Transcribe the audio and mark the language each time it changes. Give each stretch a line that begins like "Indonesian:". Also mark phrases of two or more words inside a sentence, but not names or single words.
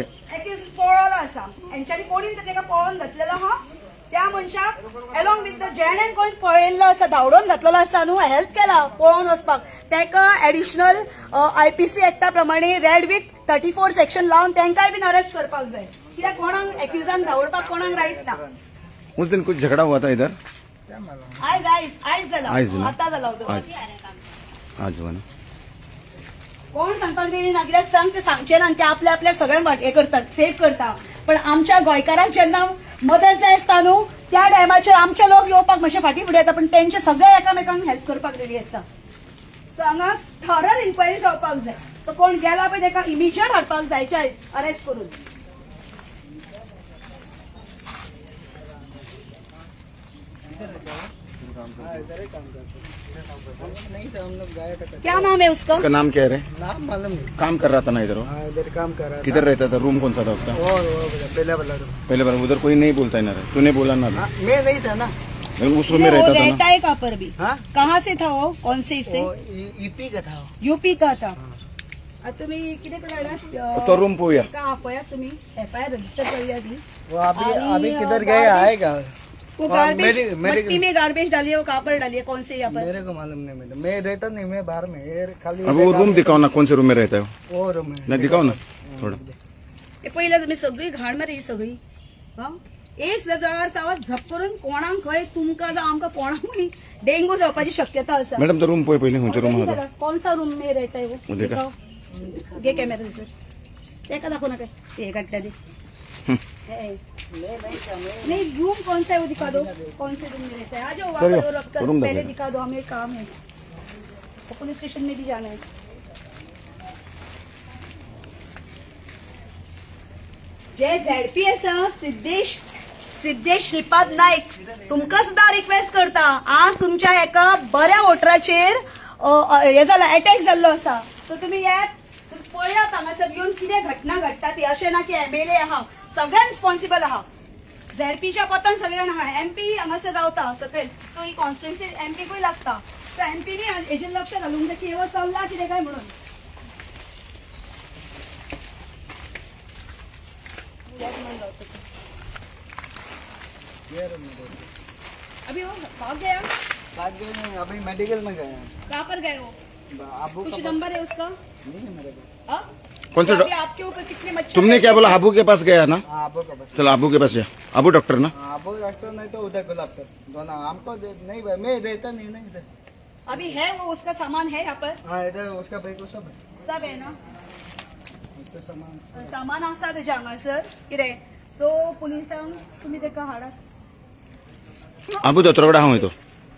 Konkani: एक्यूज पळोलो आसा हेंच्यांनी कोणी ताका पळोवन घातलेलो आहा. त्या मनशाक
English: along with the
Konkani: जेणे कोण पळयल्लो आसा धांवडोवन घातलेलो आसा न्हू हेल्प केला पळोवन वचपाक ताका एडिशनल IPC एक्टा प्रमाणे
English: read with
Konkani: 34 सेक्शन लावन तांकांय बीन अरेस्ट करपाक जाय कित्याक कोणाक एक्युजान धांवडपाक कोणाक रायट ना.
Hindi: उस दिन कुछ झगड़ा हुआ था इधर.
Konkani: आयज जाला आतां जाला
Hindi: आज हुआ ना.
Konkani: कोण सांगपाक रेडी ना कित्याक सांग ते सांगचे ना ते आपल्या आपल्या सगळ्यांक हे करतात सेफ करता. पण आमच्या गोंयकारांक जेन्ना मदत जाय आसता न्हू त्या टायमाचेर आमचे लोक येवपाक मातशे फाटीं फुडें येता पण तेंचे सगळे एकामेकांक हेल्प करपाक रेडी आसता. सो हांगा
English: thorough inquiry
Konkani: जावपाक जाय. तो कोण गेला पळय ताका इमिजिएट हाडपाक जायचे आयज अरेस्ट करून.
Hindi: क्या नाम है उसका. उसका नाम क्या है रे. नाम मालूम नहीं. काम कर रहा था ना इधर वो. हाँ इधर काम कर रहा किधर रहता था रूम कौन सा था उसका. था. और पहले वाला रूम. पहले बार उधर कोई नहीं बोलता है ना रे. तूने बोला ना. हाँ, मैं नहीं था ना. लेकिन उस रूम में वो रहता था रहता ना. है कहाँ पर भी. हाँ कहाँ से था वो कौन से इससे. वो यूपी का था. यूपी का था.
Marathi: तुम्ही किती करायला
Konkani: तो रूम पोया
Marathi: का पळया तुम्ही FIR रजिस्टर करूया ती.
Hindi: वो अभी अभी- अभी किधर गए आएगा. वो हाँ, गार्बेज मेरे- मट्टी में गार्बेज डालिए वो कहाँ पर डालिए कौन से यहाँ पर. मेरे को मालूम नहीं. मैडम मैं रहता नहीं मैं बाहर में ये खाली अब वो रूम दिखाओ ना कौन से रूम में रहता है वो. वो रूम है. ना दिखाओ ना थोड़ा.
Marathi: हे पहिलं तुम्ही सगळी घाण मारी ही सगळी.
Konkani: एक जळार चावत झप करून कोणाक खंय तुमकां जावं आमकां कोणाकूय डेंगू जावपाची शक्यता आसा. मैडम तो रूम पोय पहले खंयच्या रूम होता.
Hindi: कौन सा रूम में रहता है वो वो देखा. दिखाओ.
Marathi: घे कॅमेरा सर तेका दाखव नका ते काढल्या दे.
Hindi: नहीं रूम कौन सा है वो दिखा दो कौन से रूम में रहता है. आ जाओ वहाँ चलो, पर रख कर रूम पहले दिखा दिखा दो हमें काम है तो पुलिस स्टेशन में भी जाना है.
Konkani: जे ZP आसा सिद्धेश श्रीपाद नाईक तुमकां सुद्दां रिक्वेस्ट करता आज तुमच्या एका बऱ्या वोटराचेर हे जाला अटॅक जाल्लो आसा सो तुमी येत पळयात हांगासर येवन कितें घटना घडटा ती अशें ना की MLA आहा सगळ्यांक रिस्पॉन्सिबल आहा झेडपीच्या कोतान सगळे जाण आहा MP हांगासर रावता सकयल सो ही कॉन्स्टिट्युएन्सी MPकूय लागता सो MPनी हेजेर लक्ष घालूंक जाय की हे चल्ला कितें काय म्हणून
Hindi: अभी वो भाग गया भाग गए नहीं, अभी मेडिकल में गए हैं। कहाँ पर गए हो अबू कुछ का नंबर है उसका नहीं है मेरे पास। हाँ? कौन सा तो अभी आपके ऊपर कितने मच्छर तुमने क्या बोला? अबू के पास गया ना? हाँ अबू का बस। चलो अबू के पास जा। अबू डॉक्टर ना? हाँ, अबू डॉक्टर नहीं तो उधर गुलाब कर दोनों हमको नहीं भाई, मैं रहता नहीं ना इधर। अभी है वो उसका सामान है यहाँ पर हाँ इधर उसका भाई को सब है, सब है ना उसका सामान।
Konkani: सामान आसा तेजे हांगासर कितें सो पुलिसांक तुमी ताका हाडात अबू दोतोर कडेन हांव वयतो.